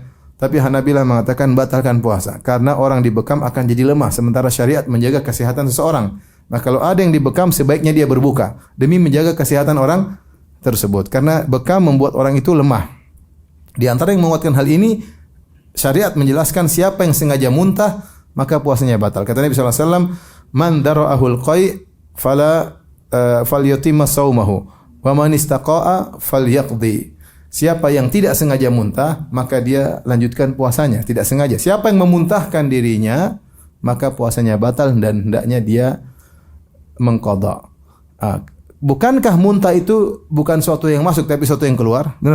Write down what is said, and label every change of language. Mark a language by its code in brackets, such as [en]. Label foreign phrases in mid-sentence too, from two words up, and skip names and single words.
[id] Tapi Hanabilah mengatakan batalkan puasa karena orang dibekam akan jadi lemah sementara syariat menjaga kesehatan seseorang. Nah, kalau ada yang dibekam sebaiknya dia berbuka demi menjaga kesehatan orang tersebut karena bekam membuat orang itu lemah. Di antara yang menguatkan hal ini, syariat menjelaskan siapa yang sengaja muntah maka puasanya batal. Kata Nabi [ar] صلى الله عليه وسلم, "من ذرعه القيء فلا فليتم صومه ومن استقاء فليقض." [id] Siapa yang tidak sengaja muntah, maka dia lanjutkan puasanya. Tidak sengaja. Siapa yang memuntahkan dirinya, maka puasanya batal dan hendaknya dia mengqadha. Bukankah muntah itu bukan suatu yang masuk tapi suatu yang keluar?